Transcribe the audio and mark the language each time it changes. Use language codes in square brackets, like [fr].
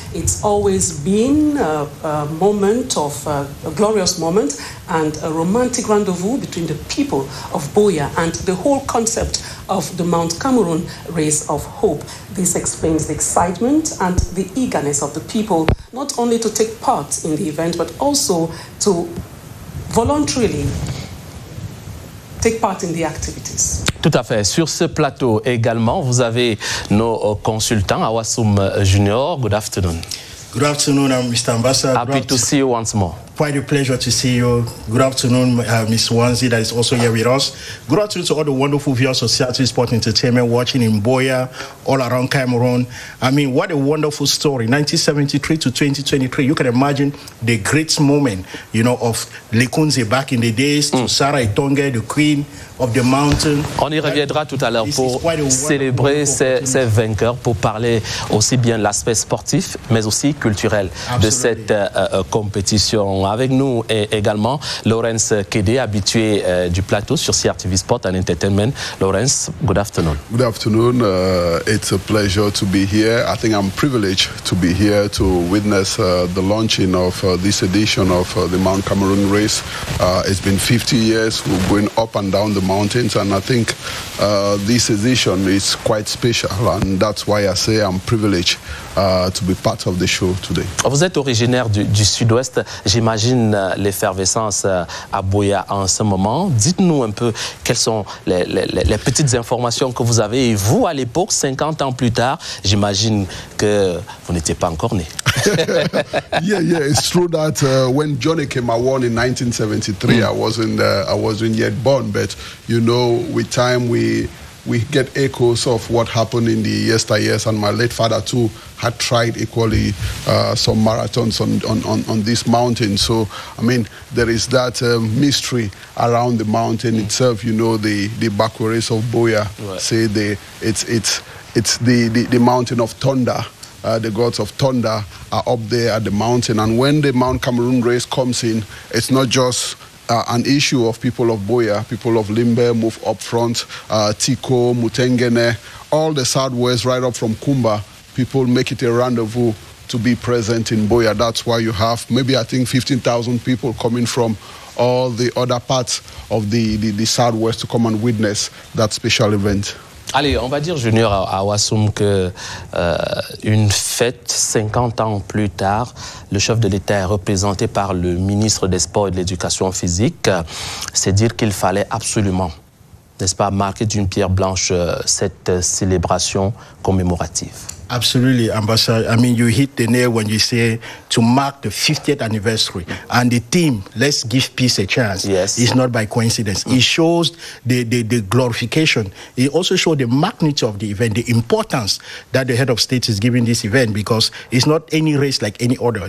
[en] It's always been a moment of a glorious moment and a romantic rendezvous between the people of BUEA and the whole concept of the Mount Cameroon Race of Hope. This explains the excitement and the eagerness of the people, not only to take part in the event, but also to voluntarily take part in the activities. [fr] Tout à fait. Sur ce plateau également, vous avez nos consultants, Awasum Junior. [en] Good afternoon. Good afternoon, Mr. Ambassador. Happy to see you once more. Quite a pleasure to see you. Good afternoon, Ms. Wanzi, that is also here with us. Good afternoon to all the wonderful viewers of CRTV Sport Entertainment watching in BUEA, all around Cameroon. I mean, what a wonderful story. 1973 to 2023, you can imagine the great moment, you know, of Lekunze back in the days, to Sarah Itonge, the queen of the mountain. [fr] On y reviendra tout à l'heure pour célébrer ces vainqueurs, pour parler aussi bien de l'aspect sportif, mais aussi culturel de cette compétition. Avec nous est également Lawrence Kede, habitué du plateau sur CRTV Sport and Entertainment. [en] Lawrence, good afternoon. Good afternoon. It's a pleasure to be here. I think I'm privileged to be here to witness the launching of this edition of the Mount Cameroon race. It's been 50 years. We're going up and down the mountains, and I think this edition is quite special, and that's why I say I'm privileged to be part of the show today. [fr] Vous êtes originaire du sud-ouest. J'imagine l'effervescence à BUEA en ce moment. Dites-nous un peu quelles sont les petites informations que vous avez. Et vous, à l'époque, 50 ans plus tard, j'imagine que vous n'étiez pas encore né. [en] Yeah, it's true that when Johnny came around in 1973, I wasn't yet born, but you know, with time we get echoes of what happened in the yesteryears, and my late father too had tried equally some marathons on this mountain. So, I mean, there is that mystery around the mountain itself. You know, the Bakwaris of BUEA say it's the mountain of thunder. The gods of thunder are up there at the mountain. And when the Mount Cameroon race comes in, it's not just an issue of people of BUEA, people of Limbe move up front, Tiko, Mutengene, all the southwest right up from Kumba, people make it a rendezvous to be present in BUEA. That's why you have maybe, I think, 15,000 people coming from all the other parts of the southwest to come and witness that special event. [fr] Allez, on va dire, Junior, à Wassoum, que une fête 50 ans plus tard, le chef de l'État est représenté par le ministre des Sports et de l'Éducation physique. C'est dire qu'il fallait absolument, n'est-ce pas, marquer d'une pierre blanche cette célébration commémorative. [en] Absolutely, Ambassador. I mean, you hit the nail when you say to mark the 50th anniversary. And the theme, let's give peace a chance, is not by coincidence. It shows the glorification. It also shows the magnitude of the event, the importance that the head of state is giving this event, because it's not any race like any other.